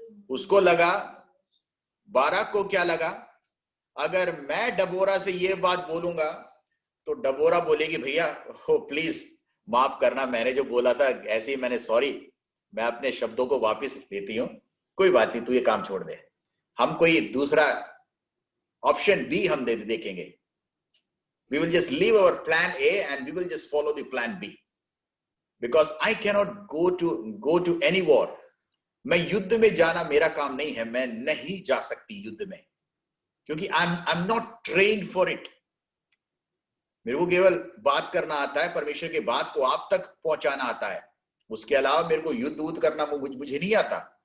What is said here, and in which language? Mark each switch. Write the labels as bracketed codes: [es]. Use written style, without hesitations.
[hi] उसको लगा, बाराक को क्या लगा, अगर मैं डबोरा से ये बात बोलूंगा तो डबोरा बोलेगी, भैया हो प्लीज माफ करना, मैंने जो बोला था ऐसे ही मैंने, सॉरी, मैं अपने शब्दों को वापस लेती हूं, कोई बात नहीं, तू ये काम छोड़ दे, हम कोई दूसरा ऑप्शन बी हम देखेंगे। [en] We will just leave our plan A and we will just follow the plan B. Because I cannot go to any war. [hi] मैं युद्ध में जाना मेरा काम नहीं है, मैं नहीं जा सकती युद्ध में, क्योंकि [en] I'm not trained for it. [hi] मेरे को केवल बात करना आता है, परमेश्वर के बात को आप तक पहुंचाना आता है, उसके अलावा मेरे को युद्ध करना मुझे नहीं आता।